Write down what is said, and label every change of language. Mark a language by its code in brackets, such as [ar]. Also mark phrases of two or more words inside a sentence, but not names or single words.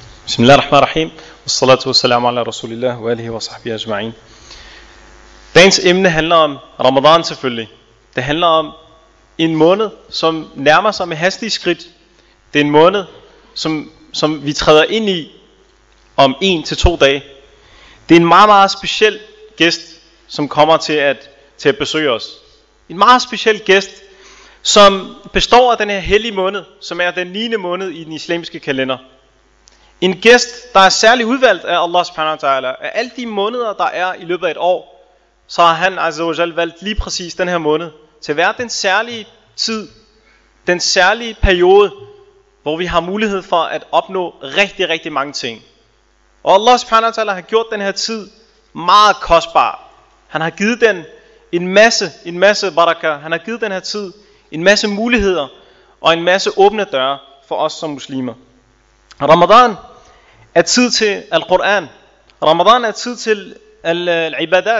[ar] بسم الله الرحمن الرحيم والصلاة والسلام على رسول الله وآله وصحبه أجمعين. [da] Dagens emne handler om Ramadan selvfølgelig. Det handler om en måned, som nærmer sig med hastige skridt. Det er en måned, som vi træder ind i om 1 til 2 dage. Det er en meget, meget speciel gæst, som kommer til at besøge os. En meget speciel gæst, som består af den her hellige måned, som er den 9. måned i den islamiske kalender. En gæst, der er særligt udvalgt af [ar] الله سبحانه وتعالى. [da] Af alle de måneder, der er i løbet af et år, så har han [ar] عز وجل [da] valgt lige præcis den her måned til at være den særlige tid, den særlige periode, hvor vi har mulighed for at opnå rigtig, rigtig mange ting. Og [ar] الله سبحانه وتعالى [da] har gjort den her tid meget kostbar. Han har givet den en masse baraka. Han har givet den her tid en masse muligheder og en masse åbne døre for os som muslimer. Ramadan er tid til al-Quran. Ramadan er tid til al-ibadat.